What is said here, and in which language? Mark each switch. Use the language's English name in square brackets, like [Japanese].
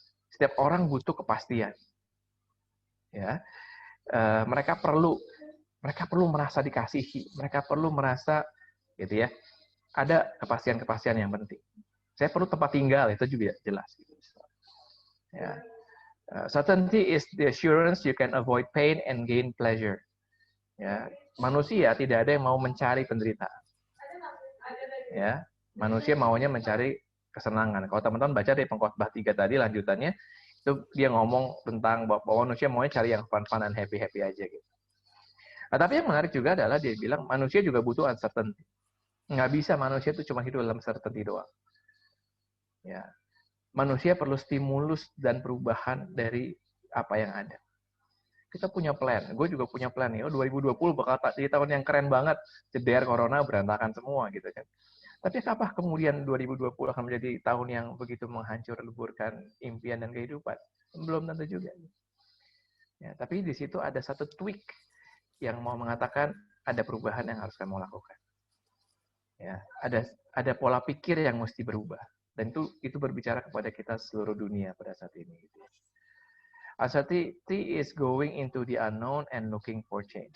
[Indonesian] Setiap orang butuh kepastian. Ya, mereka perlu merasa dikasihi, mereka perlu merasa, gitu ya, ada kepastian-kepastian yang penting. Saya perlu tempat tinggal, itu juga jelas. Gitu. Ya. [English] Certainty is the assurance you can avoid pain and gain pleasure. [Indonesian] Ya, manusia tidak ada yang mau mencari penderitaan. Ya, manusia maunya mencari kesenangan. Kalau teman-teman baca dari Pengkhotbah 3 tadi lanjutannya, itu dia ngomong tentang bahwa manusia maunya cari yang fun-fun dan happy-happy aja gitu. Nah, tapi yang menarik juga adalah dia bilang manusia juga butuh uncertainty. Nggak bisa manusia itu cuma hidup dalam certainty doang. Ya, manusia perlu stimulus dan perubahan dari apa yang ada. Kita punya plan, gue juga punya plan nih. 2020 bakal jadi tahun yang keren banget. Jeder corona berantakan semua gitu kan. Tapi apakah kemudian 2020 akan menjadi tahun yang begitu menghancur-leburkan impian dan kehidupan? Belum tentu juga. Ya, tapi di situ ada satu tweak yang mau mengatakan ada perubahan yang harus kamu lakukan. Ya, ada pola pikir yang mesti berubah. Dan itu berbicara kepada kita seluruh dunia pada saat ini. [English] Uncertainty is going into the unknown and looking for change.